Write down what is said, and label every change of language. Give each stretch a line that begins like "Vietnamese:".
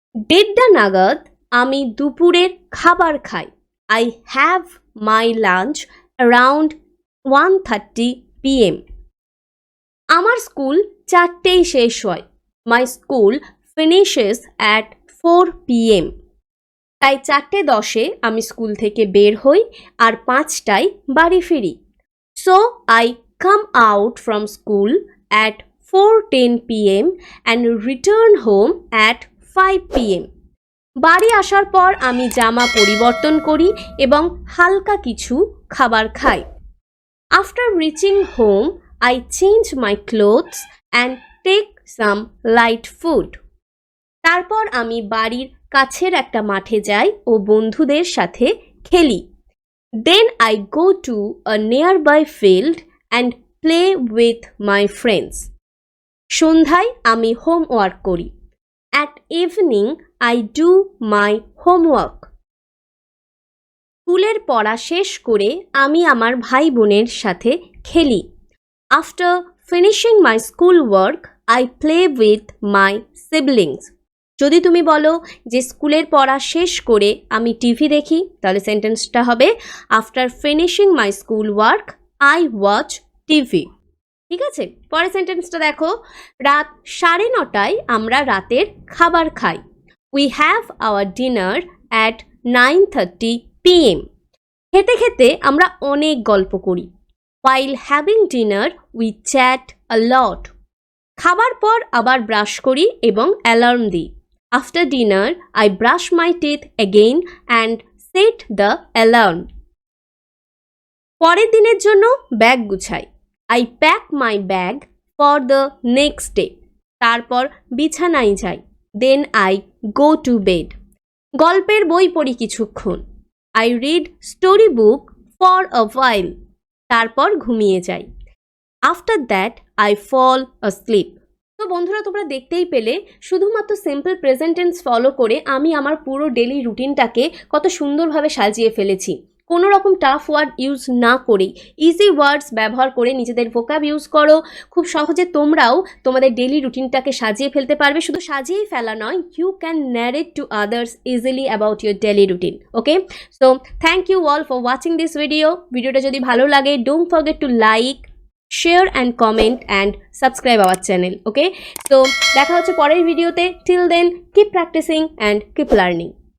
Bangla: 1:30 নাগাদ আমি দুপুরের খাবার খাই।
English: I have my lunch around 1:30 p.m.
Bangla: আমার স্কুল 4টেই শেষ হয়।
English: My school finishes at 4 p.m.
Bangla: তাই 4:10 আমি স্কুল থেকে বের হই আর 5টায় বাড়ি ফিরি।
English: So I come out from school at 4:10 p.m. and return home at 5 p.m.
Bangla: বাড়ি আসার পর আমি জামা পরিবর্তন করি এবং হালকা কিছু খাবার খাই।
English: After reaching home, I change my clothes and take some light food.
Bangla: তারপর আমি বাড়ির কাছের একটা মাঠে যাই ও বন্ধুদের সাথে খেলি।
English: Then I go to a nearby field and play with my friends.
Bangla: সন্ধ্যায় আমি হোমওয়ার্ক করি।
English: At evening I do my homework.
Bangla: স্কুলের পড়া শেষ করে আমি আমার ভাই বোনের সাথে খেলি।
English: After finishing my school work, I play with my siblings.
Bangla: যদি তুমি বলো যে স্কুলের পড়া শেষ করে আমি টিভি দেখি, তাহলে সেন্টেন্সটা হবে
English: After finishing my school work I watch TV.
Bangla: ঠিক আছে, পরের সেন্টেন্সটা দেখো। রাত 9:30 আমরা রাতের খাবার খাই।
English: We have our dinner at 9:30 p.m.
Bangla: খেতে খেতে আমরা অনেক গল্প করি।
English: While having dinner, we chat a lot.
Bangla: খাবার পর আবার ব্রাশ করি এবং অ্যালার্ম দিই।
English: After dinner, I brush my teeth again and set the alarm.
Bangla: পরের দিনের জন্য bag Gusai.
English: I pack my bag for the next day.
Bangla: তারপর বিছানায় যাই।
English: Then I go to bed.
Bangla: গল্পের বই পড়ি কিছুক্ষণ।
English: I read story book for a while.
Bangla: তারপর ঘুমিয়ে যাই।
English: After that, I fall asleep.
Bangla: তো বন্ধুরা, তোমরা দেখতেই পেলে শুধুমাত্র সিম্পল প্রেজেন্ট টেন্স ফলো করে আমি আমার পুরো ডেলি রুটিনটাকে কত সুন্দরভাবে সাজিয়ে ফেলেছি। কোনো রকম টাফ ওয়ার্ড ইউজ না করেই ইজি ওয়ার্ডস ব্যবহার করে নিজেদের ভোকাব ইউজ করো। খুব সহজে তোমরাও তোমাদের ডেলি রুটিনটাকে সাজিয়ে ফেলতে পারবে। শুধু সাজিয়েই ফেলা নয়,
English: You can narrate to others easily about your daily routine. Okay, so thank you all for watching this video.
Bangla: ভিডিওটা যদি ভালো লাগে,
English: Don't forget to like, share and comment and subscribe our channel. Okay, so
Bangla: দেখা হচ্ছে পরের ভিডিওতে।
English: Till then, keep practicing and keep learning.